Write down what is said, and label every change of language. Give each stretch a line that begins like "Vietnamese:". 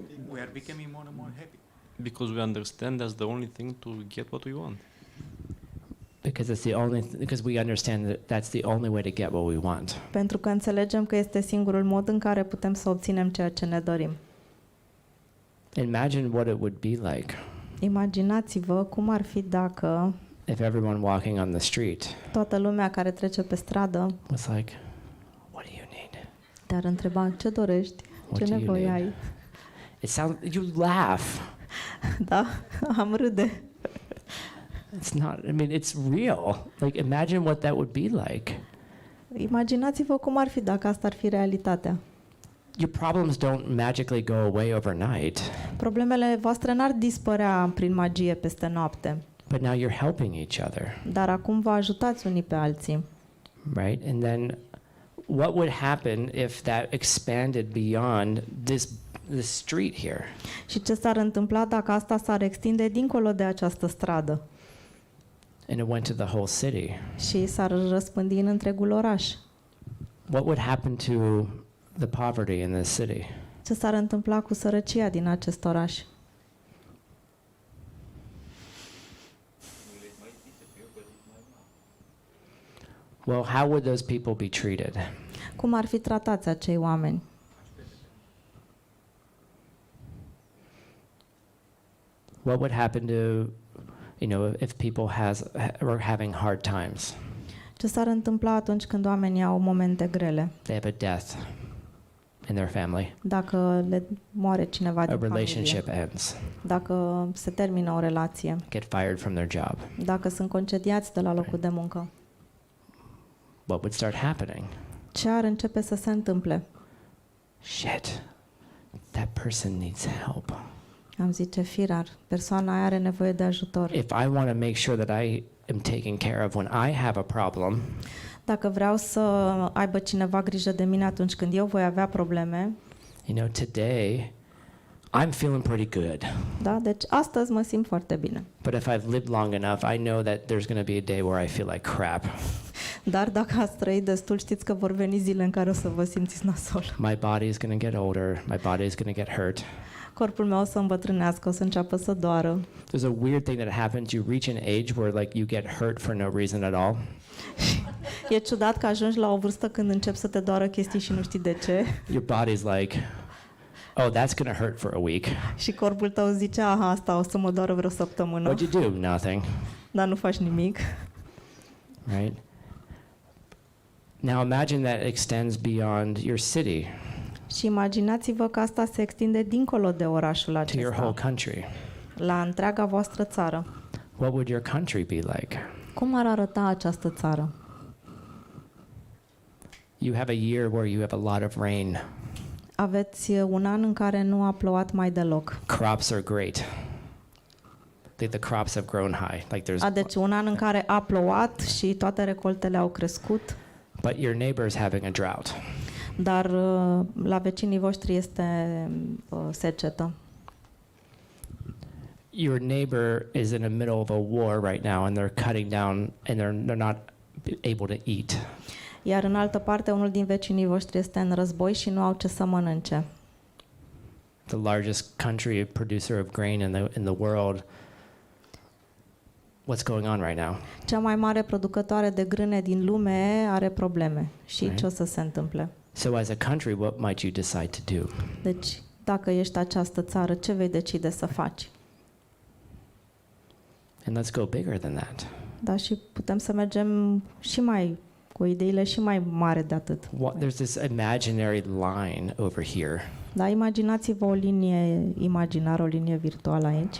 English: We are becoming more and more happy. Because we understand that's the only thing to get what we want. Because we understand that's the only way to get what we want.
Romanian: Pentru că înțelegem că este singurul mod în care putem să obținem ceea ce ne dorim.
English: Imagine what it would be like
Romanian: Imaginați-vă cum ar fi dacă
English: if everyone walking on the street
Romanian: toată lumea care trece pe stradă
English: was like, what do you need?
Romanian: te-ar întreba ce dorești,
English: What
Romanian: ce
English: do you
Romanian: nevoie
English: need?
Romanian: ai.
English: You laugh.
Romanian: Da? Am râde.
English: It's not, it's real. Like, imagine what that would be like.
Romanian: Imaginați-vă cum ar fi dacă asta ar fi realitatea.
English: Your problems don't magically go away overnight,
Romanian: Problemele voastre n-ar dispărea prin magie peste noapte,
English: but now you're helping each other,
Romanian: dar acum vă ajutați unii pe alții.
English: right? And then what would happen if that expanded beyond this street here?
Romanian: Și ce s-ar întâmpla dacă asta s-ar extinde dincolo de această stradă
English: And it went to the whole city?
Romanian: și s-ar răspândi în întregul oraș?
English: What would happen to the poverty in this city?
Romanian: Ce s-ar întâmpla cu sărăcia din acest oraș?
English: Well, how would those people be treated?
Romanian: Cum ar fi tratați acei oameni?
English: What would happen to, if people were having hard times?
Romanian: Ce s-ar întâmpla atunci când oamenii au momente grele?
English: They have a death in their family.
Romanian: Dacă le moare cineva
English: A
Romanian: din familie,
English: relationship ends.
Romanian: dacă se termină o relație,
English: Get fired from their job.
Romanian: dacă sunt concediați de la locul de muncă,
English: What would start happening?
Romanian: ce ar începe să se întâmple?
English: Shit. That person needs help.
Romanian: Am zice, firar, persoana aia are nevoie de ajutor.
English: If I want to make sure that I am taken care of when I have a problem,
Romanian: Dacă vreau să aibă cineva grijă de mine atunci când eu voi avea probleme,
English: today I'm feeling pretty good.
Romanian: da? Deci astăzi mă simt foarte bine.
English: But if I've lived long enough, I know that there's going to be a day where I feel like crap.
Romanian: Dar dacă ați trăit destul, știți că vor veni zile în care o să vă simțiți nasol.
English: My body is going to get older. My body is going to get hurt.
Romanian: Corpul meu o să îmbătrânească, o să înceapă să doară.
English: There's a weird thing that happens. You reach an age where you get hurt for no reason at all.
Romanian: E ciudat că ajungi la o vârstă când încep să te doară chestii și nu știi de ce.
English: Your body's like, oh, that's going to hurt for a week.
Romanian: Și corpul tău zice, aha, asta o să mă doară vreo săptămână.
English: What'd you do? Nothing.
Romanian: Dar nu faci nimic.
English: Right? Now imagine that extends beyond your city
Romanian: Și imaginați-vă că asta se extinde dincolo de orașul
English: to your whole
Romanian: acesta,
English: country.
Romanian: la întreaga voastră țară.
English: What would your country be like?
Romanian: Cum ar arăta această țară?
English: You have a year where you have a lot of rain.
Romanian: Aveți un an în care nu a plouat mai deloc.
English: Crops are great. The crops have grown high. Like there's
Romanian: Deci un an în care a plouat și toate recoltele au crescut.
English: but your neighbor's having a drought.
Romanian: dar la vecinii voștri este secetă.
English: Your neighbor is in the middle of a war right now and they're cutting down and they're not able to eat.
Romanian: Iar în altă parte, unul din vecinii voștri este în război și nu au ce să mănânce.
English: The largest country producer of grain in the world. What's going on right now?
Romanian: Cea mai mare producătoare de grâne din lume are probleme. Și
English: Right.
Romanian: ce o să se întâmple?
English: So as a country, what might you decide to do?
Romanian: Deci, dacă ești această țară, ce vei decide să faci?
English: And let's go bigger than that.
Romanian: Da, și putem să mergem și mai cu ideile și mai mari de atât.
English: There's this imaginary line over here.
Romanian: Da, imaginați-vă o linie imaginară, o linie virtuală aici.